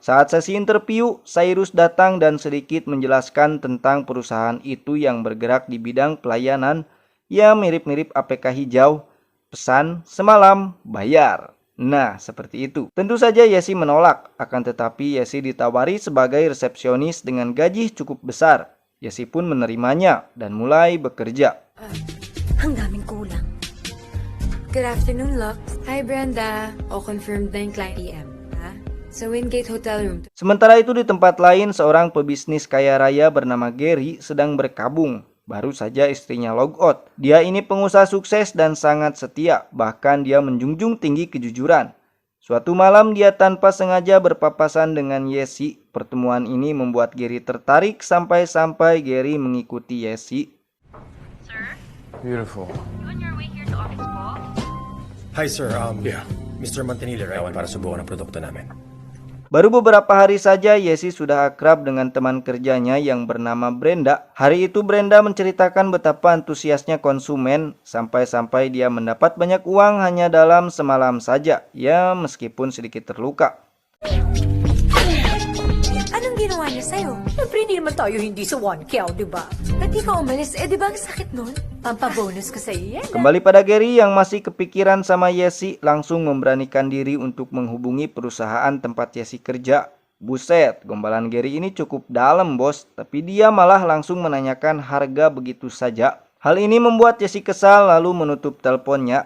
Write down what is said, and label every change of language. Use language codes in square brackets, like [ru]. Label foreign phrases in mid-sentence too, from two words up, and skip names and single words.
[id] Saat sesi interview, Cyrus datang dan sedikit menjelaskan tentang perusahaan itu yang bergerak di bidang pelayanan. Ya mirip-mirip APK hijau, pesan, semalam, bayar. Nah, seperti itu. Tentu saja Yesi menolak, akan tetapi Yesi ditawari sebagai resepsionis dengan gaji cukup besar. Yesi pun menerimanya dan mulai bekerja. [tl] Ang daming kulang. [en] Good afternoon, [tl] Lux. Hi, Brenda. O confirmed na yung client PM, ha? Sa Wingate Hotel Room. [id] Sementara itu di tempat lain, seorang pebisnis kaya raya bernama Gary sedang berkabung. Baru saja istrinya [en] log out. [id] Dia ini pengusaha sukses dan sangat setia, bahkan dia menjunjung tinggi kejujuran. Suatu malam dia tanpa sengaja berpapasan dengan Yesi. Pertemuan ini membuat Gary tertarik sampai-sampai Gary mengikuti Yesi. [en] Sir, Beautiful. you on your way here to office po? Hi sir, Yeah. Mr. Montanile, right? [tl] Para subukan ang produkto namin. [id] Baru beberapa hari saja Yesi sudah akrab dengan teman kerjanya yang bernama Brenda. Hari itu Brenda menceritakan betapa antusiasnya konsumen sampai-sampai dia mendapat banyak uang hanya dalam semalam saja. Ya meskipun sedikit terluka. [tl] Anong ginawa niya sa'yo? Siyempre, hindi naman tayo hindi sa 1K, di ba? Ba't di ka umalis? Eh, di ba ang sakit nun? Pampabonus ko sa iyo yan. [id] Kembali pada Gary yang masih kepikiran sama Yesi, langsung memberanikan diri untuk menghubungi perusahaan tempat Yesi kerja. Buset, gombalan Gary ini cukup dalam bos, tapi dia malah langsung menanyakan harga begitu saja. Hal ini membuat Yesi kesal lalu menutup teleponnya.